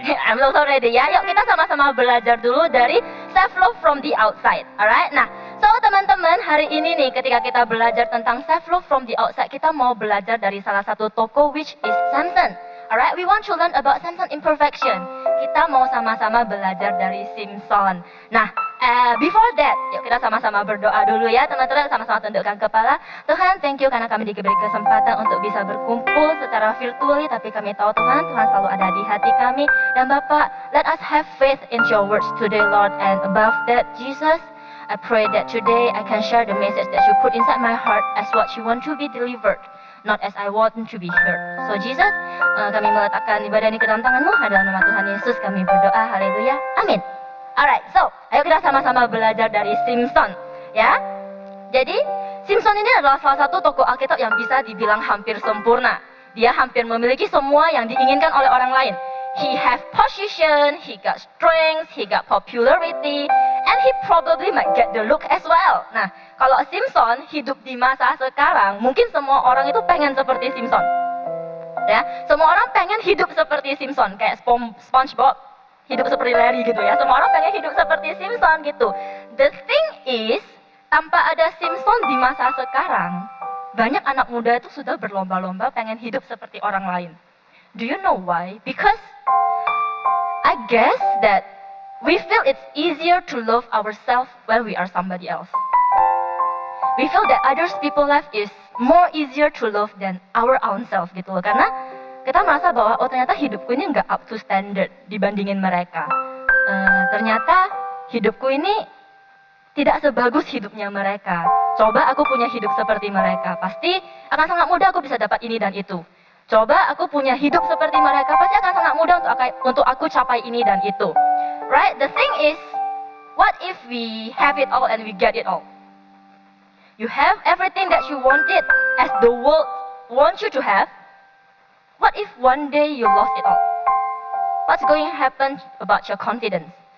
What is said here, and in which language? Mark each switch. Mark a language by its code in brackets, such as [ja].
[en] I'm also ready ya. [id] Yuk kita sama-sama belajar dulu dari [en] self love from the outside. Alright. [id] Nah, so teman-teman hari ini nih ketika kita belajar tentang self love from the outside, kita mau belajar dari salah satu tokoh [en] which is [id] Samson. [en] Alright, we want to learn about Samson imperfection. [id] Kita mau sama-sama belajar dari Simpson. Nah, [en] before that, [id] yuk kita sama-sama berdoa dulu ya teman-teman, sama-sama tundukkan kepala. Tuhan, thank you karena kami diberi kesempatan untuk bisa berkumpul secara virtually, tapi kami tahu Tuhan, Tuhan selalu ada di hati kami. Dan Bapak, [en] let us have faith in your words today, Lord. And above that, Jesus, I pray that today I can share the message that you put inside my heart as what you want to be delivered, not as I want to be heard. [id] So Jesus, kami meletakkan ibadah ini ke dalam tangan-Mu. Dalam nama Tuhan Yesus kami berdoa, haleluya, amin. Alright, so ayo kita sama-sama belajar dari Simpson, ya. Jadi Simpson ini adalah salah satu tokoh Alkitab yang bisa dibilang hampir sempurna. Dia hampir memiliki semua yang diinginkan oleh orang lain. [en] He have position, he got strength, he got popularity, and he probably might get the look as well. [id] Nah, kalau Simpson hidup di masa sekarang, mungkin semua orang itu pengen seperti Simpson. Ya, semua orang pengen hidup seperti Simpson, kayak SpongeBob hidup seperti Larry gitu ya. Semua orang pengen hidup seperti Simpson gitu. [en] The thing is, [id] tanpa ada Simpson di masa sekarang, banyak anak muda itu sudah berlomba-lomba pengen hidup seperti orang lain. [en] Do you know why? Because I guess that we feel it's easier to love ourselves when we are somebody else. We feel that others people life is more easier to love than our own self gitu loh. [id] Karena kita merasa bahwa oh ternyata hidupku ini nggak [en] up to standard [id] dibandingin mereka. Ternyata hidupku ini tidak sebagus hidupnya mereka. Coba aku punya hidup seperti mereka, pasti akan sangat mudah aku bisa dapat ini dan itu. Coba aku punya hidup seperti mereka, pasti akan sangat mudah untuk aku capai ini dan itu. [en] Right? The thing is, what if we have it all and we get it all? You have everything that you wanted as the world wants you to have. What if one day you lost it all? What's going to happen about your confidence?